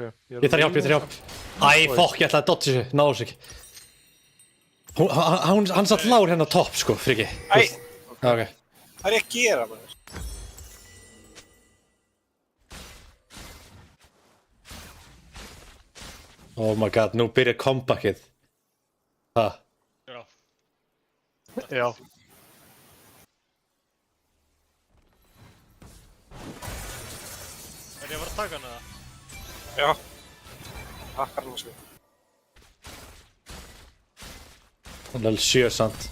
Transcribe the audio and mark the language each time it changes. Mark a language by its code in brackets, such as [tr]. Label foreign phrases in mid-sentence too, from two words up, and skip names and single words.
[is] Ég þarf hjálp. Æ, fokk, ég ætlaði að dotta þessu. Náðu sig ekki. Hann satt lágur hérna á topp, sko, friki. Æ, Já, ok. hvað er ég að gera, maður? [en] Oh my god, [is] nú byrjar comebackið. Ha, Já. Já. Er ég að fara að taka hana það? Já. Takkar hann svo. level 7 samt.